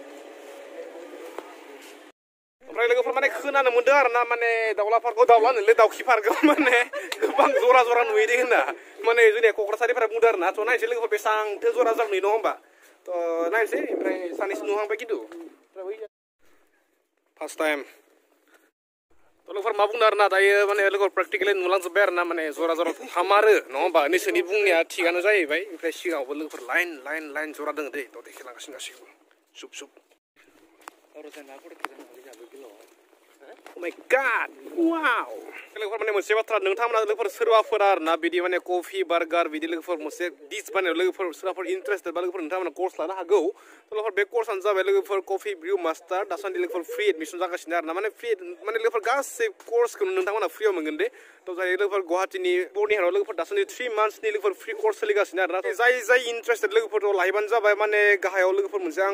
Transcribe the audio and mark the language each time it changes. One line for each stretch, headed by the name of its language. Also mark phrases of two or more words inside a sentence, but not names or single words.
Bodo: ओमफ्राय लोगोफोर माने खोनानो मोनदों आरोना माने दाउला पार्कआव दाउला होनोलै दाउखि पार्कआव माने गोबां जरा नुयो होनना माने जोंनिया क'क्राझारिफोरा बुंदों आरोना थ' नायनोसै लोगोफोर बेसेबांथो जरा नुयो नङा होमबा थ' नायनोसै ओमफ्राय सानैसो नुहांबाय खिन्थु
English: first time
Bodo: थ' लोगोफोर मा बुंदों आरोना दायो माने लोगोफोर प्रेक्टिकेलि नुलांजोब्बाय आरोना माने जरा हामारो नङा होमबा नोंसोरनि बुंनाया थिगानो जाहैबाय ओमफ्राय सिगाङावबो लोगोफोर लाइन जरा दङ दै थ' देखायलांगासिनो गासिबो सुब
English: Oh my god!
Bodo: Wow! लोगोफोर माने मोनसे बाथ्रा नोंथांमोना लोगोफोर सोरबाफोर आरोना बिदि माने
English: coffee burger
Bodo: बिदि लोगोफोर मोनसे डिश बानायनायाव लोगोफोर सोरबाफोर इन्टारेस्टेड बा लोगोफोर नोंथांमोना कर्स लानो हागौ लोगोफोर बे कर्सआनो जाबाय लोगोफोर
English: coffee brew master
Bodo: दासान्दि लोगोफोर
English: free admission
Bodo: जागासिनो आरोना माने फ्रि माने लोगोफोर गासै कर्सखौ नोंथांमोना फ्रियाव मोनगोन दे थ' जाय लोगोफोर गुवाहाटीनि बर्निहाराव लोगोफोर दासान्दि 3 मान्थसनि लोगोफोर
English: free course
Bodo: सोलिगासिनो आरोना जाय इन्टारेस्टेड लोगोफोरखौ लाहैबानो जाबाय माने गाहायाव लोगोफोर मोनसे आं